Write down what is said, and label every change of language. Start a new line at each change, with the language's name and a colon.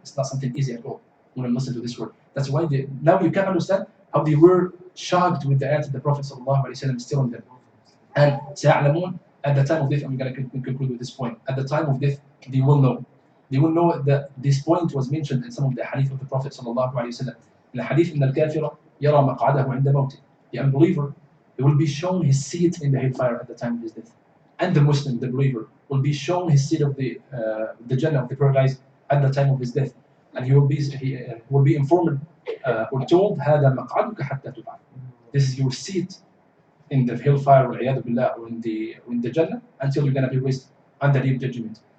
English: It's not something easy at all when I'm listening to this word. That's why now you can understand how they were shocked with the ayat of the Prophet sallallahu alaihi wasallam is telling them. And سيعلمون, at the time of death, I'm going to conclude with this point. At the time of death, they will know. They will know that this point was mentioned in some of the hadith of the Prophet sallallahu alaihi wasallam. In the hadith,
Arabic: إن الكافر يرى مقعده عند موته.
English: The unbeliever, he will be shown his seat in the hellfire at the time of his death. And the Muslim, the believer, will be shown his seat of the Jannah, of the paradise, at the time of his death. And he will be informed or told,
Arabic: هذا مقعدك حتى تبعث.
English: This is your seat in the hellfire, or in the Jannah, until you're going to be raised on the day of judgment.